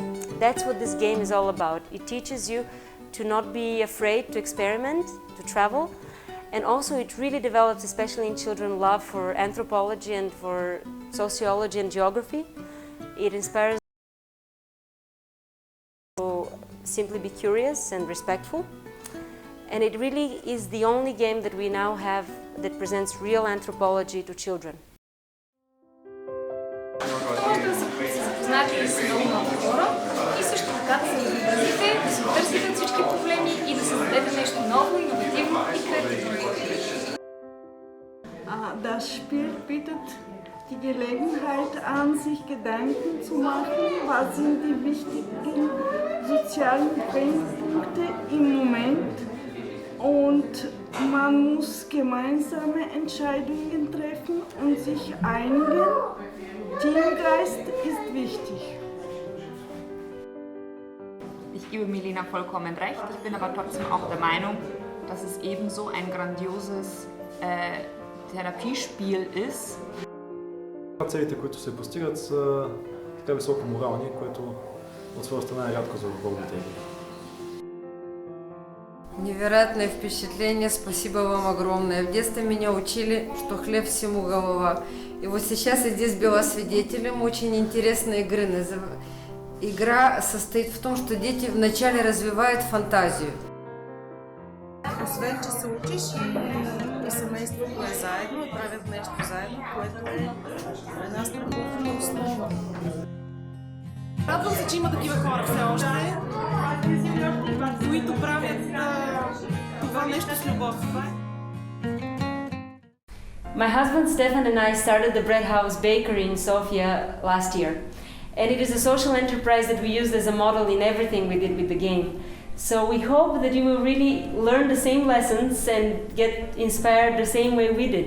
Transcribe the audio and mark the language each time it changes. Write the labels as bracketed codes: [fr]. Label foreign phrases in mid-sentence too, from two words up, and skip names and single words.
[en] That's what this game is all about. It teaches you to not be afraid to experiment, to travel, and also it really develops, especially in children, love for anthropology and for sociology and geography. It inspires simply be curious and respectful, and it really is the only game that we now have that presents real anthropology to children. [bg] Може да се запознаете с много хора и също така да се изобразите, да се търсите всички проблеми и да създадете нещо ново, иновативно и креативно. [de] Das Spiel bietet die Gelegenheit an, sich Gedanken zu machen, was sind die wichtigen sozialen Brennpunkte im Moment, und man muss gemeinsame Entscheidungen treffen und sich einigen. Teamgeist ist wichtig. Ich gebe Milena vollkommen recht, ich bin aber trotzdem auch der Meinung, dass es ebenso ein grandioses Therapiespiel ist. [bg] Целите, които се постигат, са така високо морални, което от своя страна е рядко за българите. [ru] Невероятное впечатление, спасибо вам огромное. В детстве меня учили, что хлеб всему голова. И вот сейчас я здесь была свидетелем очень интересной игры. Игра состоит в том, что дети вначале развивают фантазию. [bg] Освен, че се учиш и семейството е заедно и правят нещо заедно, което е една страхотна основа. Радвам се, че има такива хора все още, които правят това нещо с любов. [en] My husband Stefan and I started the Bread House Bakery in Sofia last year. And it is a social enterprise that we used as a model in everything we did with the game. So we hope that you will really learn the same lessons and get inspired the same way we did.